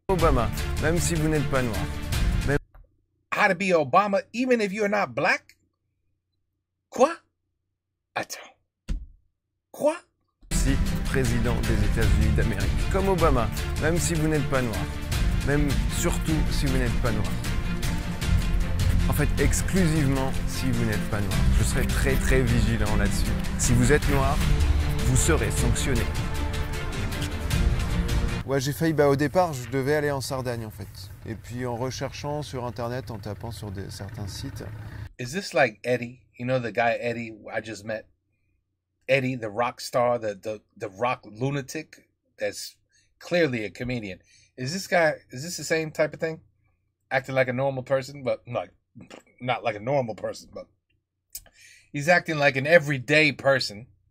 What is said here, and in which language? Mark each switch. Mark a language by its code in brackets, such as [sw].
[fr] Obama, même si vous n'êtes pas noir. [en] How to be Obama even if you're not black? [fr] Quoi? Attends. Quoi? Si président des États-Unis d'Amérique. Comme Obama, même si vous n'êtes pas noir. Même surtout si vous n'êtes pas noir. En fait, exclusivement si vous n'êtes pas noir. Je serai très très vigilant là-dessus. Si vous êtes noir, vous serez sanctionné. Ouais, j'ai failli, au départ, je devais aller en Sardaigne en fait. Et puis en recherchant sur internet, en tapant sur certains sites. [en] Is this like Eddie? You know the guy Eddie I just met? Eddie, the rock star, the rock lunatic that's clearly a comedian. Is this the same type of thing? Acting like a normal person, but not like a normal person, but he's acting like an everyday person.